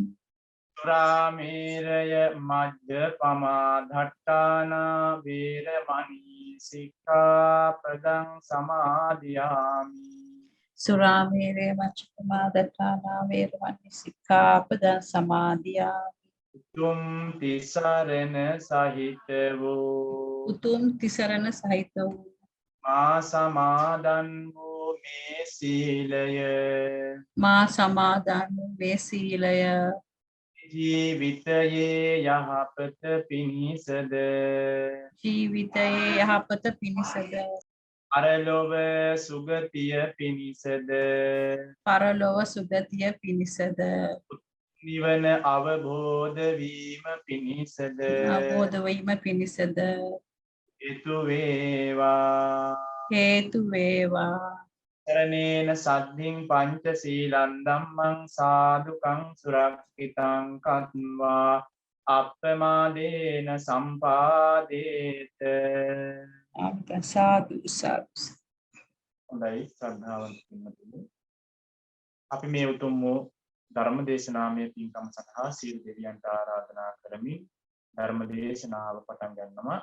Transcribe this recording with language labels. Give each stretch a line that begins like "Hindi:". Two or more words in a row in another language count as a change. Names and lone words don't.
Pali: සුරාමේරය මජ්ජපමා දට්ඨානා වේරමණී සික්ඛාපදං සමාදියාමි. සුරාමේරය මච්චපමා දත්තානා වේරමණී සික්ඛාපදං සමාදියාමි.
Sinhala: උතුම් තිසරණ සහිත වූ උතුම් තිසරණ සහිත වූ මා සමාදන් වූ මේ සීලය මා සමාදන් වූ මේ සීලය ජීවිතයේ යහපත පිණිසද ජීවිතයේ යහපත පිණිසද අරලොව සුගතිය පිණිසද පරලොව සුගතිය පිණිසද නිවන අවබෝධ වීම පිණිසද අවබෝධ වීම පිණිසද හේතු වේවා. හේතු වේවා.
Pali: කරණේන සද්ධින් පංච සීලං ධම්මං සාදුකං සුරක්ෂිතං කତ୍වා අප්‍රමාදේන සම්පාදේත.
Sinhala: සාදු සාදු. හොඳයි ශ්‍රද්ධාවන්ත පින්වතුනි, අපි මේ උතුම් වූ ධර්ම දේශනාමය පින්කම සඳහා සියලු දෙවියන්ට ආරාධනා කරමින් ධර්ම දේශනාව පටන් ගන්නවා.